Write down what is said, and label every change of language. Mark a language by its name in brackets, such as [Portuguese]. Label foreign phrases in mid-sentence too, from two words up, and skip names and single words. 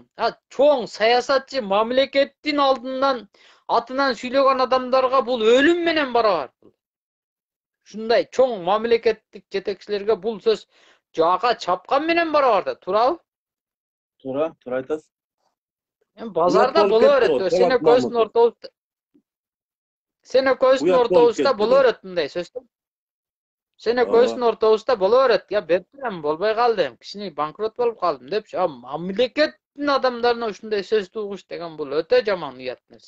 [Kyrgyz] Чоң саясатчы мамлекеттин алдынан атынан сүйлөгөн адамдарга бул өлүм менен барабар. Ушундай чоң мамлекеттик жетекчилерге бул сөз жака чапкан менен барабар да, туурабы? Туура айтасыз. [Uzbek] Bozorda bo'lib ketdi bo'laveradi. u, Seni Po'lat ko'zning Mamutov. o'rtasida, seni ko'zning Uyat bo'lib o'rtasida ketdi. bo'laveradi bunday so'z. Seni Aa. ko'zning o'rtasida bo'laveradi. Ya berdim, bo'lmay qoldim. Kichik bankrot bo'lib qoldim deb, mamlakatning odamlarini shunday so'z tug'ish degan bu o'ta yomon uyat narsa.